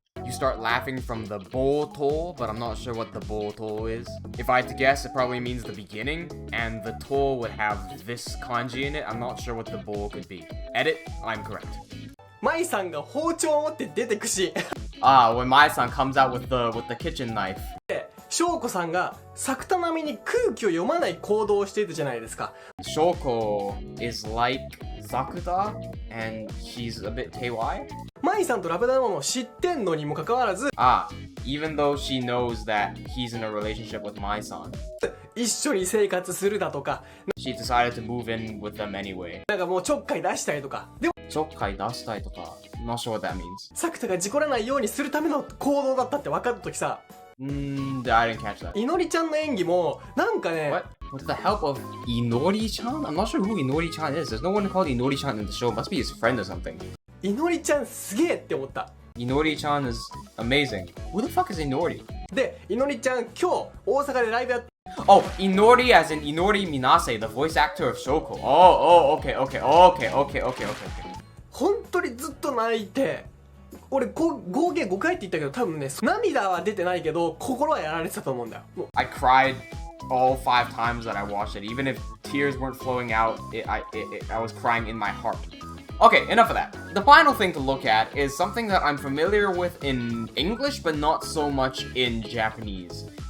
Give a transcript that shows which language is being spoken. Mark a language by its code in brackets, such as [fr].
[en] you start laughing from the boto, but I'm not sure what the boto is. If I had to guess, it probably means the beginning, and the to would have this kanji in it. I'm not sure what the bo could be. Edit, I'm correct. [ja] マイさんが包丁を持って出てくし [en] When Mai-san comes out with the kitchen knife. [ja] 翔子さんが作田並みに空気を読まない行動をしていたじゃないですか [en] Shoko is like Zakuta, and she's a bit KY. [ja] マイさんとラブダマンを知ってんのにもかかわらず [en] Even though she knows that he's in a relationship with Mai-san, [ja] 一緒に生活するだとか [en] she decided to move in with them anyway. [ja] なんかもうちょっかい出したりとかでも Chokkai dastai toka. [en] I'm not sure what that means. [ja] 作田が事故らないようにするための行動だったって分かった時さ [en] I didn't catch that. [ja] いのりちゃんの演技もなんかね [en] What? With the help of Inori-chan? I'm not sure who Inori-chan is. There's no one called Inori-chan in the show. Must be his friend or something. [ja] いのりちゃんすげえって思った [en] Inori-chan is amazing. Who the fuck is Inori? [ja] でいのりちゃん今日大阪でライブやって [en] Oh, Inori as in Inori Minase, the voice actor of Shoko. Okay. [ja] 本当にずっと泣いて俺合計5回って言ったけど多分ね涙は出てないけど心はやられてたと思うんだよもう [en] I cried all 5 times that I watched it. Even if tears weren't flowing out, I was crying in my heart. Okay, enough of that. The final thing to look at is something that I'm familiar with in English, but not so much in Japanese.